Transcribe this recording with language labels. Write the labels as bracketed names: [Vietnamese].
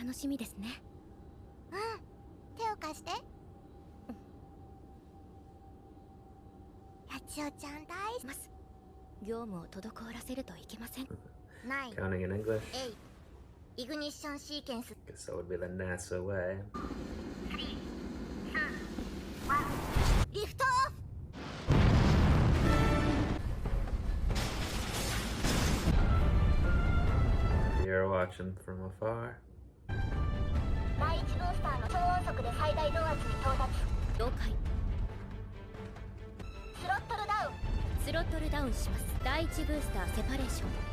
[Japanese] 楽しみですね。手を貸して。やちおちゃん大好き。ます業務を滞らせるといけません。ない。 [English] Counting in English? [Japanese] イグニッションシーケンス。 [English] Guess that would be the NASA way. [Japanese] リフトオフ。 [English] You're watching from afar. [Japanese] 第1ブースターの超音速で最大動圧に到達。了解。スロットルダウン。スロットルダウンします。第1ブースターセパレーション。